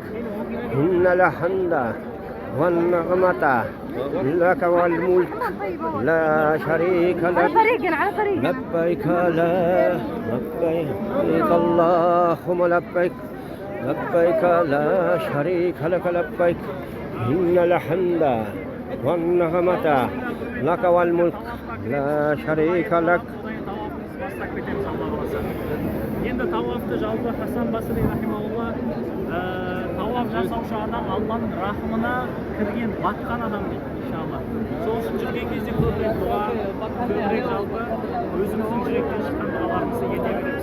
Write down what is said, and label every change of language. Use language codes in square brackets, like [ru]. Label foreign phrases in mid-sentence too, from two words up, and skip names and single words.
[ar] إن الحمد والنعمة لك والملك لا شريك لك لبيك لا لبيك اللهم لبيك لبيك لا شريك لك لبيك إن الحمد والنعمة لك والملك لا شريك لك. [kk] Енді тауафты жалпы Хасан Басри рахимаулла тауаф жасаушы адам Алланың рахымына кірген, батқан адам дейді, иншалла. Сол үшін жүрген кезде көбірек дұға, көбірек жалпы өзіміздің жүректен шыққан дұғаларымызды ете береміз.